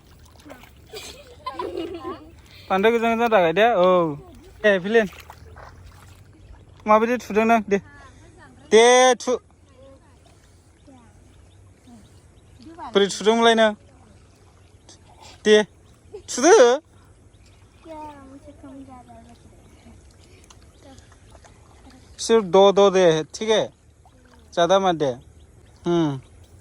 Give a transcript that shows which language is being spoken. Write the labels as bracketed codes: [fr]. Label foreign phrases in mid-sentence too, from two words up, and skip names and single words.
[brx] बांद्राय गोजान थाखाय दे औ दे फिलिन माबायदि थुदों नों दे थु बोरै थुदोंमोनलाय नों दे थुदो सिर्फ दो दे [hi] ठीक है ज्यादा मत दे